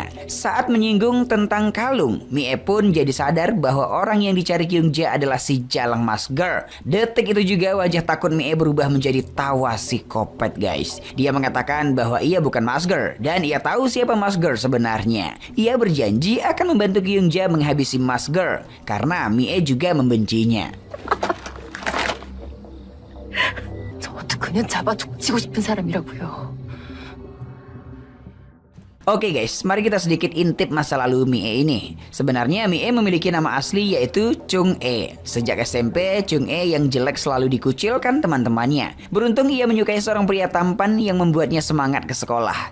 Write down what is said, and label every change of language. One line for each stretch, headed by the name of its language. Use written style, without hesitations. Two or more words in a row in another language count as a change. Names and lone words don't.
Indonesian: Saat menyinggung tentang kalung, Mie pun jadi sadar bahwa orang yang dicari Kyung Jae adalah si Jalang Masker. Detik itu juga wajah takut Mie berubah menjadi tawa psikopat, guys. Dia mengatakan bahwa ia bukan Masker dan ia tahu siapa Masker sebenarnya. Ia berjanji akan membantu Kyung Jae menghabisi Masker karena Mie juga membencinya.
Korean: 저도 그냥 잡아 족치고 싶은 사람이라고요.
Indonesian: Oke guys, mari kita sedikit intip masa lalu Mie ini. Sebenarnya Mie memiliki nama asli yaitu Chung E. Sejak SMP, Chung E yang jelek selalu dikucilkan teman-temannya. Beruntung ia menyukai seorang pria tampan yang membuatnya semangat ke sekolah.